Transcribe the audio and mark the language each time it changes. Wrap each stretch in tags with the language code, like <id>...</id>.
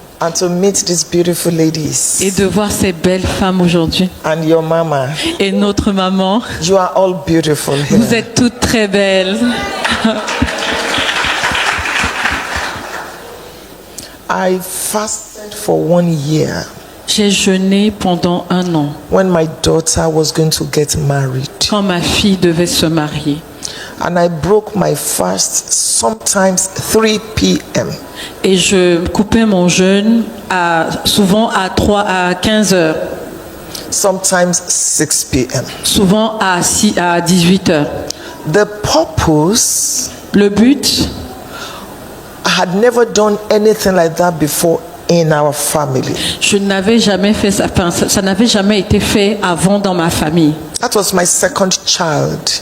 <en>and to meet these beautiful ladies</en> <fr>et de voir ces belles femmes aujourd'hui.</fr> <en>and your mama.</en> <fr>Et notre maman,</fr> <en>You are all beautiful</en> <fr>vous</fr> <en>here.</en> <fr>êtes toutes très belles.</fr> <en>I fasted for 1 year</en> <fr>J'ai jeûné pendant 1 an</fr> <en>when my daughter was going to get married.</en> <fr>quand ma fille devait se marier.</fr> <en>And I broke my fast sometimes 3 p.m.</en> <fr>Et je coupais mon jeûne souvent à 15 heures,</fr> <en>sometimes 6 p.m.</en> <fr>souvent à 18 heures.</fr> <en>The purpose,</en> <fr>Le but,</fr> <en>I had never done anything like that before in our family.</en> <fr>je n'avais jamais fait ça, enfin, ça n'avait jamais été fait avant dans ma famille.</fr> <en>That was my second child.</en>